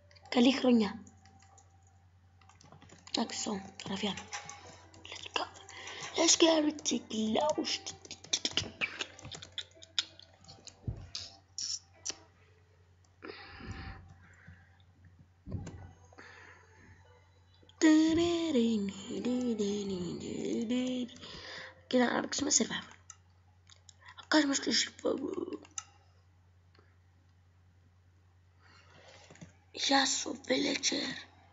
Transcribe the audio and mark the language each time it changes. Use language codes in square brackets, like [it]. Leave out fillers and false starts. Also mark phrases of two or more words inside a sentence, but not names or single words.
[el] Καλή χρονιά. Εντάξει, τώρα φιάνω. [en] Let's go. Let's get it closed. [el] Και να παίξουμε survival. Κάνουμε στο survival. Γεια σου, villager.